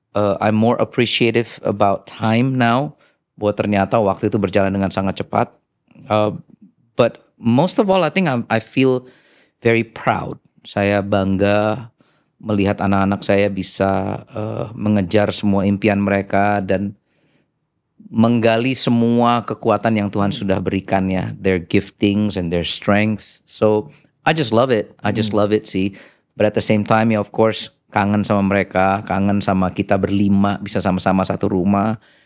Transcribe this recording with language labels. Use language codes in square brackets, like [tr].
[en] I'm more appreciative about time now. [id] Bahwa ternyata waktu itu berjalan dengan sangat cepat. [en] But most of all, I think I feel very proud. [id] Saya bangga melihat anak-anak saya bisa mengejar semua impian mereka dan menggali semua kekuatan yang Tuhan sudah berikan ya, [en] their giftings and their strengths. So I just love it. I just love it sih. But at the same time ya of course [id] kangen sama mereka, kangen sama kita berlima bisa sama-sama satu rumah.